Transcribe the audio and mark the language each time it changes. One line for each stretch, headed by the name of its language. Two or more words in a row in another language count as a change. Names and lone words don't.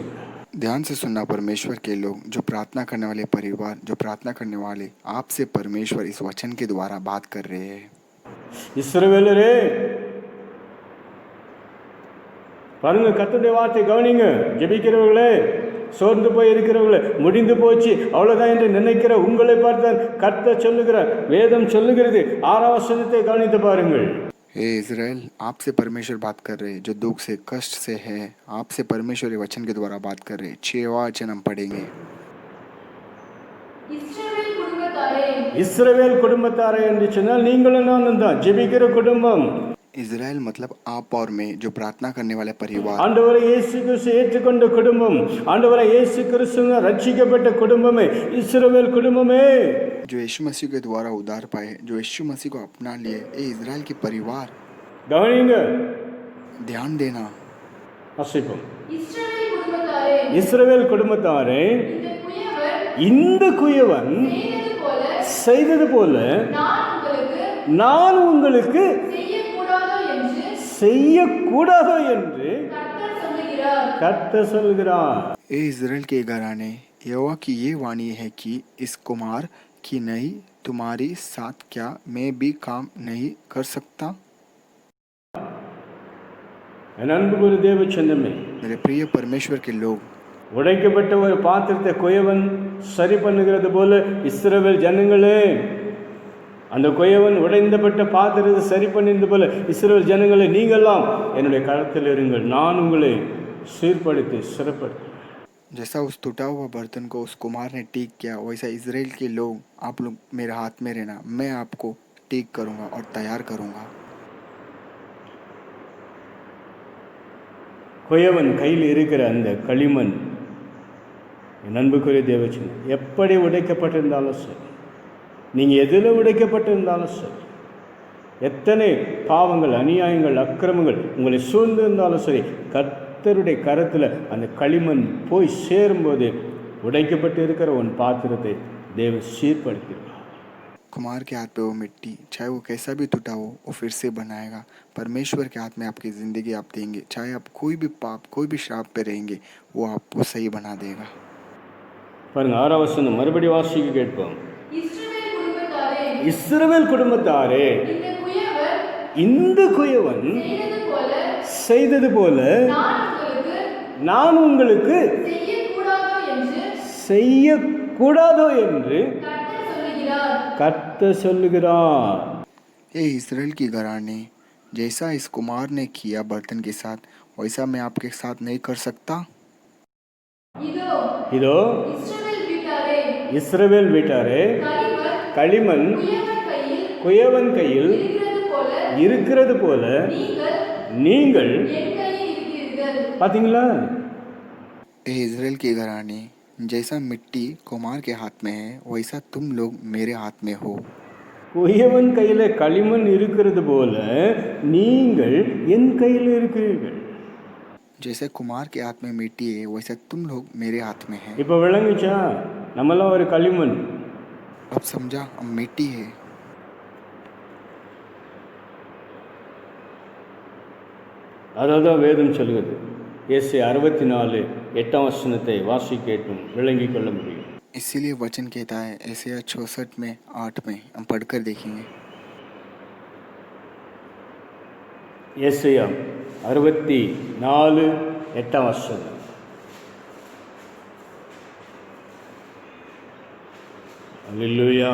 Hindi: ध्यान से सुनना परमेश्वर के लोग, जो प्रार्थना करने वाले परिवार, जो प्रार्थना करने वाले, आपसे परमेश्वर इस वचन के द्वारा बात कर रहे हैं।
Tamil: இஸ்ரவேலரே பாருங்க, கர்த்தருடைய வார்த்தை கவனிங்க. ஜெபிக்கிறவர்களே, சோர்ந்து போய் இருக்கிறவர்களே, முடிந்து போச்சு அவ்வளோதான் என்று நினைக்கிற உங்களை பார்த்தான் கர்த்தர் சொல்லுகிறார். வேதம் சொல்லுகிறது. 6ஆம் வசனத்தை கவனித்து பாருங்கள்.
Hindi: हे इज़राइल, आपसे परमेश्वर बात कर रहे हैं, जो दुख से कष्ट से है, आपसे परमेश्वर ये वचन के द्वारा बात कर रहे हैं। 6 वचन हम पढ़ेंगे।
Tamil: இஸ்ரவேல் குடும்பத்தாரே, இஸ்ரவேல் குடும்பத்தாரே என்று சொன்னால் நீங்களும் நானும் தான், ஜெபிக்கிற குடும்பம்.
Hindi: इज़राइल मतलब आप और मैं, जो प्रार्थना करने वाले परिवार।
Tamil: ஆண்டவரை இயேசு கிறிஸ்து ஏற்றுக்கொண்ட குடும்பம், ஆண்டவரை இயேசு கிறிஸ்துவினால் ரட்சிக்கப்பட்ட குடும்பமே இஸ்ரவேல் குடும்பமே.
Hindi: जो यीशु मसीह के द्वारा उद्धार पाए, जो यीशु मसीह को अपना लिए, ये इज़राइल की परिवार।
Tamil: கவனிங்க,
Hindi: ध्यान देना।
Tamil: வாசிப்போம். இஸ்ரவேல் குடும்பத்தாரே, இஸ்ரவேல் குடும்பத்தாரே, இந்த குயவன் செய்தது போல நான் உங்களுக்கு செய்யக்கூடாதோ என்று சொல்லுகிறார். கர்த்தர் சொல்கிறார்.
Hindi: ए इज़राइल के घराने, यहोवा की ये वाणी है कि इस कुमार की नहीं तुम्हारी साथ क्या मैं भी काम नहीं कर सकता?
Tamil: என் அன்புக்குரிய தேவ சொந்தமே,
Hindi: मेरे प्रिय परमेश्वर के लोग,
Tamil: உடைக்கப்பட்ட ஒரு பாத்திரத்தை குயவன் சரி பண்ணுகிறது போல இஸ்ரவேல் ஜனங்களே, அந்த குயவன் உடைந்தப்பட்ட பாத்திரத்தை சரி பண்ணியது போல இஸ்ரவேல் ஜனங்களே, நீங்களாம் என்னுடைய கரத்தில் இருங்கள், நான் உங்களை சீர்படுத்தி சிறப்படுத்தி.
Hindi: जैसा उस टूटा हुआ बर्तन को उस कुमार ने ठीक किया, वैसा इज़राइल के लोग, आप लोग मेरे हाथ में रहना, मैं आपको ठीक करूँगा और तैयार करूँगा.
Tamil: குயவன் கையில் இருக்கிற அந்த களிமண், என் அன்புக்குரிய தேவச்சன், எப்படி உடைக்கப்பட்டிருந்தாலும் சரி, நீங்கள் எதில் உடைக்கப்பட்டிருந்தாலும் சரி, எத்தனை பாவங்கள் அநியாயங்கள் அக்கிரமங்கள் உங்களை சூழ்ந்திருந்தாலும் சரி, கர்த்தருடைய கரத்தில் அந்த களிமண் போய் சேரும்போது உடைக்கப்பட்டு இருக்கிற உன் பாத்திரத்தை தேவன் சீர்படுத்திடுவார்.
Hindi: कुमार के हाथ पे वो मिट्टी, चाहे वो कैसा भी टूटा हो, वो फिर से बनाएगा. परमेश्वर के हाथ में आपकी ज़िंदगी आप देंगे, चाहे आप कोई भी पाप कोई भी श्राप पे रहेंगे, वो आपको सही बना देगा.
Tamil: பாருங்க, 6ஆம் வசனம் மறுபடி வாசிக்க கேட்போம். இஸ்ரவேல் குடும்பத்தாரே, இஸ்ரவேல் குடும்பத்தாரே, இந்த குயவன் இந்த குயவன் செய்தது போல செய்தது போல நான் உங்களுக்கு நான் உங்களுக்கு செய்யக்கூடாதோ என்று செய்யக்கூடாதோ என்று கர்த்தர் சொல்லுகிறார். கர்த்தர் சொல்லுகிறார்.
Hindi: ए इज़राइल की घराने, जैसा इस कुमार ने किया बर्तन के साथ, वैसा मैं आपके साथ नहीं कर सकता?
Tamil: இதோ இதோ இஸ்ரவேல் வீட்டாரே, இஸ்ரவேல் வீட்டாரே, களிமண் குயவன் கையில் இருக்கிறது போல நீங்கள் என் கையில் இருக்கிறீர்கள். பார்த்தீங்களா?
Hindi: ए इज़राइल के घराने, जैसा मिट्टी कुमार के हाथ में है, वैसा तुम लोग मेरे हाथ में हो.
Tamil: குயவன் கையில் களிமண் இருக்கிறது போல நீங்கள் என் கையில் இருக்கிறீர்கள்.
Hindi: जैसे कुमार के हाथ में मिट्टी है, वैसा तुम लोग मेरे हाथ में है.
Tamil: இப்போ விளங்குச்சா? நம்மளாம் ஒரு களிமண்.
Hindi: अब समझा, हम मिट्टी है.
Tamil: அதான் வேதம் சொல்கிறது. ஏசாயா 64:8 வசனத்தை வாசிக்க கேட்டும் விளங்கிக் கொள்ள முடியும்.
Hindi: इसीलिए वचन कहता है, एसाया 66 में 8 में हम पढ़कर देखेंगे.
Tamil: ஏசாயா 64:8 வசனம். அல்லேலூயா.